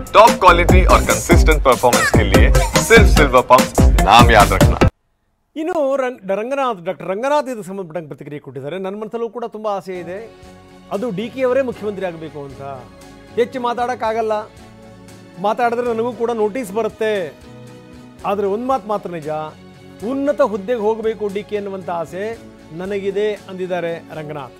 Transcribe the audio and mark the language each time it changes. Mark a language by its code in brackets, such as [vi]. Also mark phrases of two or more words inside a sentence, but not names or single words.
[en] top quality [hi] और [en] consistent performance [hi] के लिए सिर्फ सिल्वर पंप नाम याद रखना। [kn] ಇನ್ನು ಡಾಕ್ಟರ್ ರಂಗನಾಥ್ ಇದಕ್ಕೆ ಸಂಬಂಧಪಟ್ಟಂಗೆ ಪ್ರತಿಕ್ರಿಯೆ ಕೊಟ್ಟಿದ್ದಾರೆ. ನನ್ನ ಮನಸ್ಸಲ್ಲೂ ಕೂಡ ತುಂಬ ಆಸೆ ಇದೆ, ಅದು ಡಿ ಕೆ ಅವರೇ ಮುಖ್ಯಮಂತ್ರಿ ಆಗಬೇಕು ಅಂತ. ಹೆಚ್ಚು ಮಾತಾಡೋಕ್ಕಾಗಲ್ಲ, ಮಾತಾಡಿದ್ರೆ ನನಗೂ ಕೂಡ ನೋಟಿಸ್ ಬರುತ್ತೆ. ಆದರೆ ಒಂದು ಮಾತು ಮಾತ್ರ ನಿಜ, ಉನ್ನತ ಹುದ್ದೆಗೆ ಹೋಗಬೇಕು ಡಿ ಕೆ ಅನ್ನುವಂಥ ಆಸೆ ನನಗಿದೆ ಅಂದಿದ್ದಾರೆ ರಂಗನಾಥ್.